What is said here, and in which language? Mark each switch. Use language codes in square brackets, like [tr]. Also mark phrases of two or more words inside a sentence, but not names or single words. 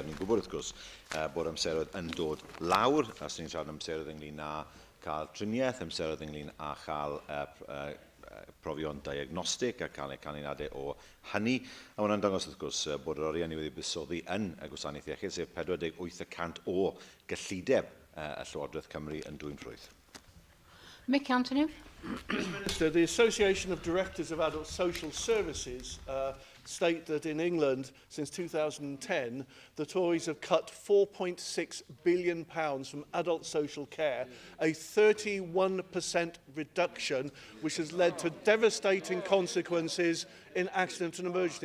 [cy] Ni'n gwybod wrth gwrs bod amseroedd yn dod lawr, a sy'n siarad amseroedd ynglyn â cael triniaeth, amseroedd ynglyn â chael profion diagnostig a cael eu canlyniadau o hynny. A hwnna'n dangos wrth gwrs bod yr oriau ni wedi buddsoddi yn y gwasanaeth iechyd, sef 48% o gyllideb y Llywodraeth Cymru yn dwy'n ffrwyth. Mick Anthony. [en] Minister, the Association of Directors of Adult Social Services state that in England, since 2010, the Tories have cut £4.6 billion from adult social care, a 31% reduction, which has led to devastating consequences in accident and emergency.